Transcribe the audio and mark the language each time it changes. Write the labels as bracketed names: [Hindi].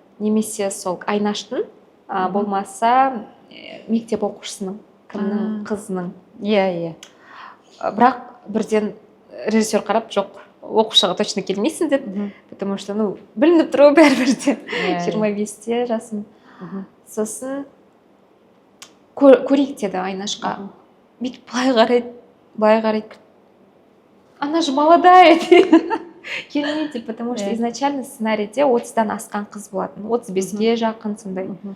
[Kazakh] Немесе сол Айнаштың, болмаса мектеп оқушысының, кімнің, қызының. Бірақ бірден режиссер қарап, жоқ, оқушыға [Russian] точно [Kazakh] келмейсің деді. [Russian] Потому что, [Kazakh] білініп тұру бәрібірде. 25-те жасым. Сосын көрейік деді Айнашқа. Бүйтіп былай қарайды. [Russian] Она же молодая [Kazakh] дейді. Келмейді, [Russian] потому что изначально [Kazakh] сценарийде 30-дан асқан қыз болатын. 35-ге жақын сондай.